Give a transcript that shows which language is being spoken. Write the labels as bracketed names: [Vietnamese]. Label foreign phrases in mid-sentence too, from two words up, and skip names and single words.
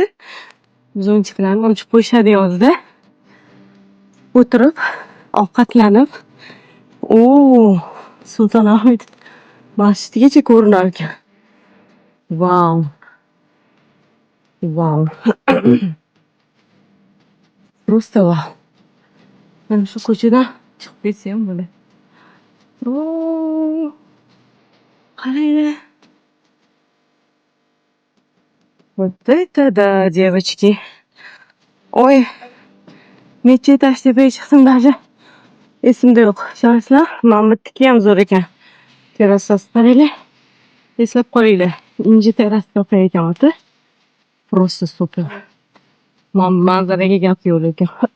[Uzbek] Zontiklarni ochib qo'yishadi yozda. O'tirib, ovqatlanib, Sultonahmet masjidigacha ko'rinar ekan. Vau. Vau. [Russian] Просто vau. [Uzbek] Mana shu ko'chadan chiqib ketsam bo'ladi. Qaranglar. [Russian] Вот это да, девочки. Ой, [Uzbek] necha etash tepaga chiqdim даже. Esimda yo'q. Ishonasizlar, Mamutniki ham zo'r ekan. Terrasasi qaranglar. Eslab qolinglar. Inji terrasa ekan o'ti. [Russian] Просто super. [Uzbek] Manzaraga gap yo'q ekan.